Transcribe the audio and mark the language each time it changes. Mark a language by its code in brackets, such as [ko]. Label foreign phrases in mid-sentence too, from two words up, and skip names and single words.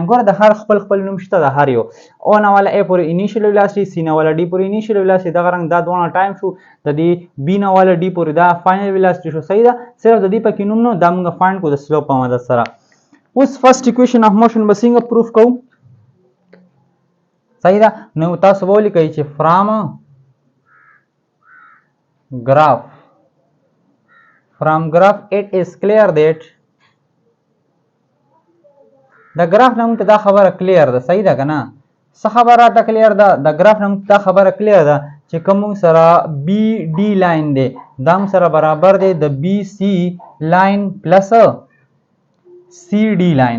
[ps] ګوره د هر خپل خپل نوم شته د هر یو. O نه والا A پورې [en] initial velocity, [ps] C نه والا D پورې [en] initial velocity, [ps] دغه رنګ دا دواړه ټایم شو، د دې B نه والا D پورې دا [en] final velocity [ps] شو. صحیح ده. صرف د دې پکې نوم نو دا موږ فایند کو د سلوپ په مدد سره. اوس [en] first equation of motion [ps] به څنګه پروف کوو؟ صحیح ده. نو تاسو به ولیکئ چې [en] from graph it is clear that [ps] د ګراف نه موږ ته دا خبره کلیر ده. صحیح ده که نه؟ څه خبره راته کلیر ده؟ د ګراف نه موږ ته دا خبره کلیر ده چې کوم موږ سره BD لاین دی دا موږ سره برابر دی د [en] BC line plus CD line.